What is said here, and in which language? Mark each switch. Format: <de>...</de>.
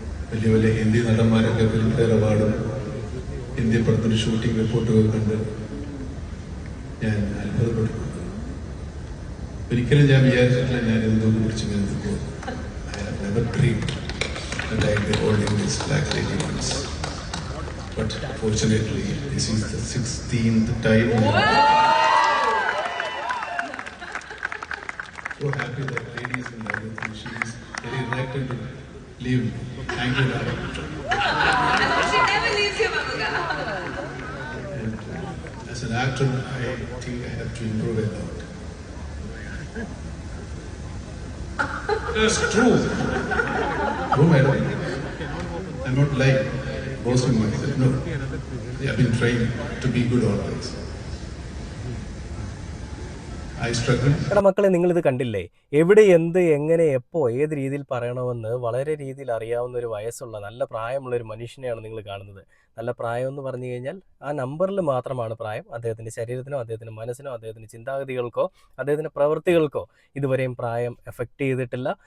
<ml>വലിയ വലിയ Hindi നടന്മാരൊക്കെ film fair അവാർഡും ഹിന്ദി പടത്തിന് ഷൂട്ടിംഗ് റിപ്പോർട്ടുകൾ കണ്ട് ഞാൻ അത്ഭുതപ്പെട്ടു. ഒരിക്കലും ഞാൻ വിചാരിച്ചിട്ടില്ല ഞാൻ എന്തുകൊണ്ട് പിടിച്ച് നിൽക്കുമ്പോൾ.</ml> <en>I have never dreamed that I will hold in this black lady once. But fortunately, this is the 16th time. So happy that lady is in love with me. She is very reluctant to leave me. Thank you, Radha. She never leaves you, Mamuka. And as an actor, I think I have to improve a lot. It's true. True, madam. I'm not lying, boasting myself. No. I have been trying to be good always. I struggle.</en> <ml>എടാ മക്കളെ, നിങ്ങളിത് കണ്ടില്ലേ? എവിടെ, എന്ത്, എങ്ങനെ, എപ്പോൾ, ഏത് രീതിയിൽ പറയണമെന്ന് വളരെ രീതിയിൽ അറിയാവുന്ന ഒരു വയസ്സുള്ള നല്ല പ്രായമുള്ള ഒരു മനുഷ്യനെയാണ് നിങ്ങൾ കാണുന്നത്. നല്ല പ്രായം എന്ന് പറഞ്ഞു കഴിഞ്ഞാൽ ആ നമ്പറിൽ മാത്രമാണ് പ്രായം. അദ്ദേഹത്തിൻ്റെ ശരീരത്തിനോ അദ്ദേഹത്തിൻ്റെ മനസ്സിനോ അദ്ദേഹത്തിൻ്റെ ചിന്താഗതികൾക്കോ അദ്ദേഹത്തിൻ്റെ പ്രവൃത്തികൾക്കോ ഇതുവരെയും പ്രായം എഫക്റ്റ് ചെയ്തിട്ടില്ല.</ml>